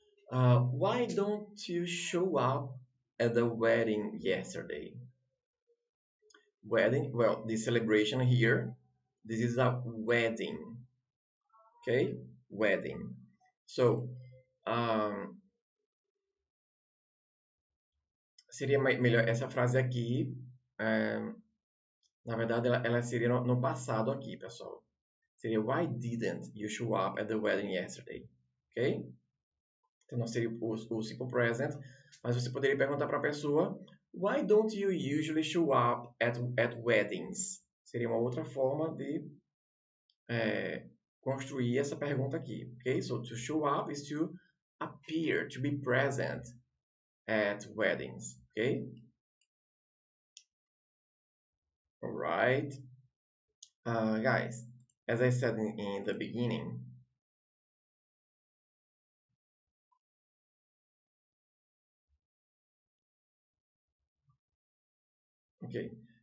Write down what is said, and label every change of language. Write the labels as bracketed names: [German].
[English] Why don't you show up at the wedding yesterday? Wedding, well, the celebration here, this is a wedding, okay? Wedding. [Portuguese] So, um, seria melhor essa frase aqui. Na verdade, ela seria no passado aqui, pessoal. Seria [English] Why didn't you show up at the wedding yesterday? Ok? [Portuguese] Então não seria o simple present, mas você poderia perguntar para a pessoa [English] Why don't you usually show up at weddings? [Portuguese] Seria uma outra forma de construir essa pergunta aqui. [English] Ok? So to show up is to appear, to be present at weddings. Ok? Alright. Guys, as I said in the beginning, ok.